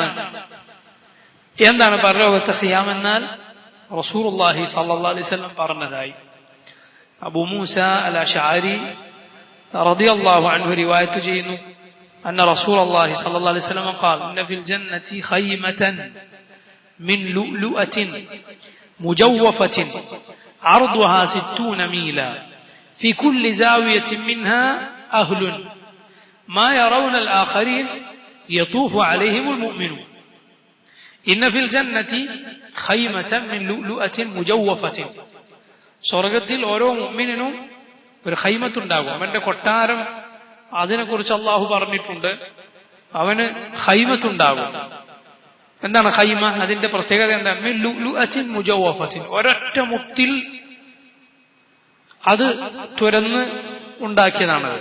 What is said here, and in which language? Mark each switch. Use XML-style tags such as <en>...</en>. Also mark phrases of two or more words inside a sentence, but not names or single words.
<ml>പരലോകത്ത് ഖിയാം എന്നാൽ റസൂലുള്ളാഹി</ml> <ar>صلى الله عليه وسلم</ar> <ml>പറഞ്ഞതായി അബൂ മൂസ അൽ അശ്അരി</ml> <ar>رضي الله عنه</ar> <ml>റിവായത്ത് ചെയ്യുന്നു.</ml> <ar>أن رسول الله صلى الله عليه وسلم قال إن في الجنة خيمة من لؤلؤة مجوفة عرضها 60 ميلا في كل زاوية منها أهل ما يرون الآخرين يطوف عليهم المؤمنون إن في الجنة خيمة من لؤلؤة مجوفة.</ar> <ml>സ്വർഗത്തിൽ ഓരോ മുഅ്മിനിനും ഒരു ഖൈമത്ത് ഉണ്ടാകും. അവന്റെ കൊട്ടാരം, അതിനെക്കുറിച്ച് അള്ളാഹു പറഞ്ഞിട്ടുണ്ട്. അവന് ഖൈമത്തുണ്ടാകും. എന്താണ് ഖൈമ? അതിന്റെ പ്രത്യേകത എന്താണ്?</ml> <ar>من لؤلؤة مجوفة.</ar> <ml>ഒരൊറ്റ മുത്തിൽ അത് തുരന്ന് ഉണ്ടാക്കിയതാണത്.</ml>